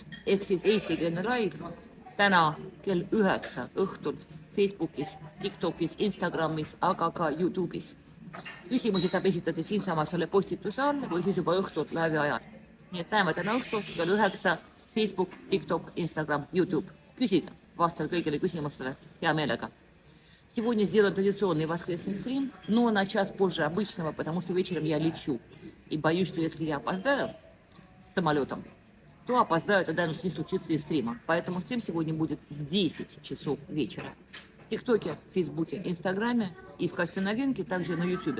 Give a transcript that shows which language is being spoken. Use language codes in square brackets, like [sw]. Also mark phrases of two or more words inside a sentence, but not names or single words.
[et] Ehk siis eestikeelne laiv täna kell 9 õhtul Facebookis, TikTokis, Instagramis, aga ka YouTube'is. Küsimusi saab esitada siinsamas selle postituse all või siis juba õhtul laivi ajal. Nii et näeme täna õhtul kell 9 Facebook, TikTok, Instagram, YouTube. Küsige, vastan kõigile küsimustele hea meelega. [ru] Сегодня сделаем традиционный воскресный стрим, но на час позже обычного, потому что вечером я лечу. И боюсь, что если я опоздаю с самолетом, то опоздаю, тогда не случится и стрима. Поэтому стрим сегодня будет в 10 часов вечера. В ТикТоке, Фейсбуке, Инстаграме и в качестве новинки также на Ютубе.